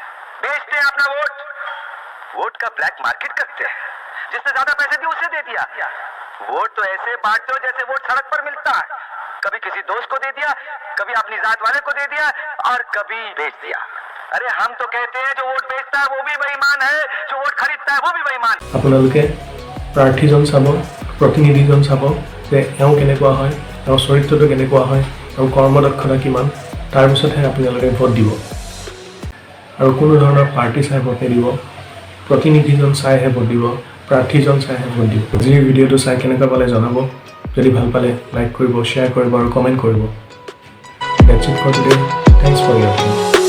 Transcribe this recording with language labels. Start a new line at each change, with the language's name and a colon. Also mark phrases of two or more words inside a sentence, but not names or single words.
Hindi: बेचते हैं अपना वोट, वोट का ब्लैक मार्केट करते हैं। जिसने ज्यादा पैसे दिए उसे दे दिया। वोट तो ऐसे बांटते हो जैसे वोट सड़क पर मिलता है। कभी किसी दोस्त को दे दिया, कभी अपनी जात वाले को दे दिया और कभी बेच दिया। अरे हम तो कहते हैं जो वोट बेचता है वो भी बेईमान है, जो वोट खरीदता है वो भी बेईमान।
Assamese: আপোনালোকে প্ৰাৰ্থীজন চাব, প্ৰতিনিধিজন চাব যে এওঁ কেনেকুৱা হয়, তেওঁৰ চৰিত্ৰটো কেনেকুৱা হয়, তেওঁৰ কৰ্মদক্ষতা কিমান, তাৰপিছতহে আপোনালোকে ভোট দিব। আৰু কোনো ধৰণৰ পাৰ্টি চাই ভোট নিদিব, প্ৰতিনিধিজন চাইহে ভোট দিব, প্ৰাৰ্থীজন চাইহে ভোট দিব। যি ভিডিঅ'টো চাই কেনেকুৱা পালে জনাব। যদি ভাল পালে লাইক কৰিব, শ্বেয়াৰ কৰিব আৰু কমেণ্ট কৰিব।
English: That's it for today. Thanks for your time.